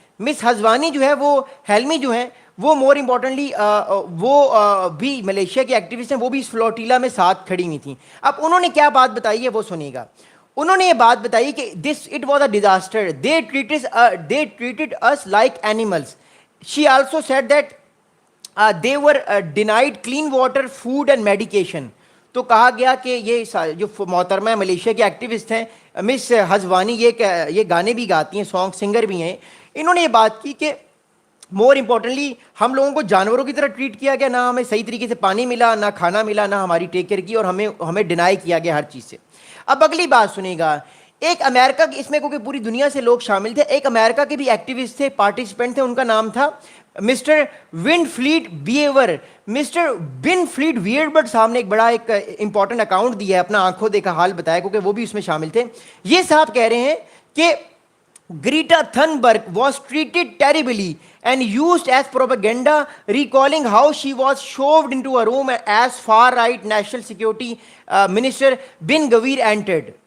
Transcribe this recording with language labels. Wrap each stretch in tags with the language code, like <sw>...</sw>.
<ur>مس حزوانی جو ہے وہ ہیلمی جو ہیں وہ مور امپورٹنٹلی وہ بھی ملیشیا کی ایکٹیوسٹ ہیں, وہ بھی اس فلوٹیلا میں ساتھ کھڑی ہوئی تھیں. اب انہوں نے کیا بات بتائی ہے وہ سنیے گا. انہوں نے یہ بات بتائی کہ</ur> <en>It was a disaster, they treated us like animals. She also said that they were denied clean water, food and medication.</en> <ur>تو کہا گیا کہ یہ جو محترمہ ملیشیا کی ایکٹیوسٹ ہیں مس حزوانی, یہ گانے بھی گاتی ہیں, سانگ سنگر بھی ہیں. انہوں نے یہ بات کی کہ مور امپورٹنٹلی ہم لوگوں کو جانوروں کی طرح ٹریٹ کیا گیا, نہ ہمیں صحیح طریقے سے پانی ملا, نہ کھانا ملا, نہ ہماری ٹیک کیئر کی, اور ہمیں ڈینائی کیا گیا ہر چیز سے. اب اگلی بات سنیے گا. ایک امریکہ کی, اس میں کیونکہ پوری دنیا سے لوگ شامل تھے, ایک امریکہ کے بھی ایکٹیوسٹ تھے, پارٹیسپینٹ تھے, ان کا نام تھا مسٹر ونفلیٹ بیور. مسٹر ونفلیٹ ویئربرڈ صاحب نے ایک بڑا ایک امپورٹنٹ اکاؤنٹ دیا ہے, اپنا آنکھوں دیکھا حال بتایا, کیونکہ وہ بھی اس میں شامل تھے. یہ صاحب کہہ رہے ہیں کہ</ur> <en>Greta Thunberg was treated terribly and used as propaganda, recalling how she was shoved into a room as far-right National Security Minister Bin Gvir entered.</en>